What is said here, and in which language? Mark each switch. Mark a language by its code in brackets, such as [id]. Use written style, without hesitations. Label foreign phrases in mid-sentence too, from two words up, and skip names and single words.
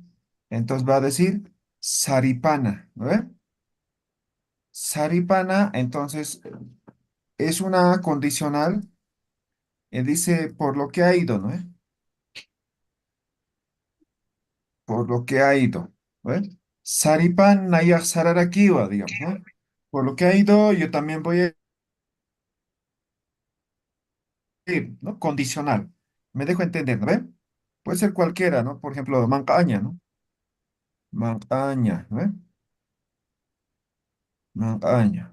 [es] Entonces va a decir saripana, ¿no ve? Saripana, entonces, es una condicional, dice por lo que ha ido, ¿no ve? Por lo que ha ido, ¿ves? [ay] Saripan nayak sararakiwa, [es] digamos, ¿no? Por lo que ha ido, yo también voy a ir, ¿no? Condicional. Me dejo entender, ¿no ve? Puede ser cualquiera, ¿no? Por ejemplo, mancaña, ¿no? Mancaña, ¿no ve? Mancaña.